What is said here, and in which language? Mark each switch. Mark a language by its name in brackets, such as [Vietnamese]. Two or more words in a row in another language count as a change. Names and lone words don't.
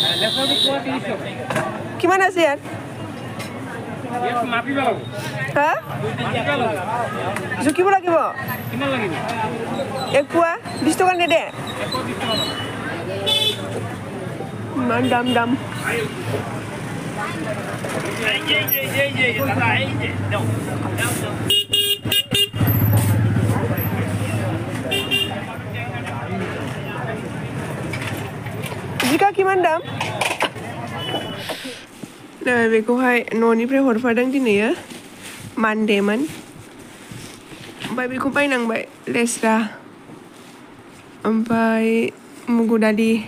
[Assamese] কিমান আছে ইয়াত জুকিব লাগিব এক পোৱা 20 টকা নেদে ইমান দাম जिखा কিমান দাম [Bodo] बेखौहाय न'निफ्राय हरफादों दिनैयो मानडेमोन ओमफ्राय बेखौ बायनांबाय लेस्रा ओमफ्राय मुगु दालि